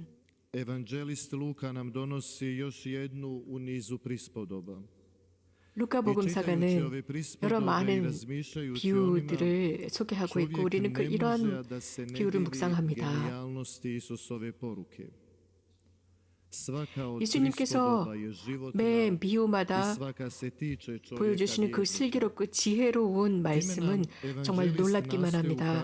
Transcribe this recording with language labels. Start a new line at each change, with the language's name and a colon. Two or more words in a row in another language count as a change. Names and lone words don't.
Croatian: Evanđelist Luka nam donosi još jednu u nizu prispodoba.
Korean: 루카복음사가는 여러 많은 비유들을 소개하고 있고 우리는 이러한 비유를 묵상합니다. 예수님께서 매 비유마다 보여주시는 그 슬기롭고 지혜로운 말씀은 정말 놀랍기만 합니다.